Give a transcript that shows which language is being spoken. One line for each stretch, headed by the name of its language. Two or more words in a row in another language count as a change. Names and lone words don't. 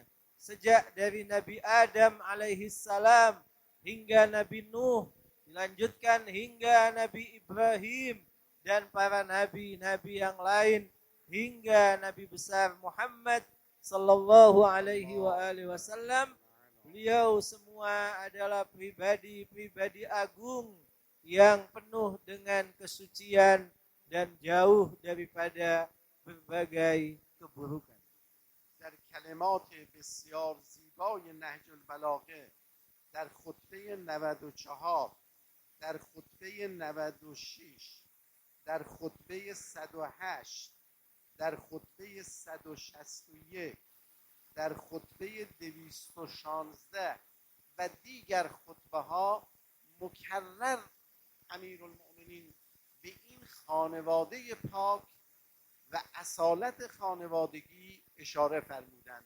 Indonesian: Sejak dari Nabi Adam
Arabic: عليه السلام
Indonesian: hingga Nabi Nuh, dilanjutkan hingga Nabi Ibrahim dan para nabi-nabi yang lain, hingga Nabi besar Muhammad
Arabic: صلى الله عليه وسلم.
Indonesian: Beliau semua adalah pribadi-pribadi agung yang penuh dengan kesucian dan jauh daripada berbagai keburukan.
Persian: در کلمات بسیار زیبای نهج البلاغه در خطبه 94، در خطبه 96، در خطبه 108، در خطبه 161، در خطبه 216 و دیگر خطبه ها مکرر امیرالمؤمنین به این خانواده پاک و اصالت خانوادگی اشاره فرمودند.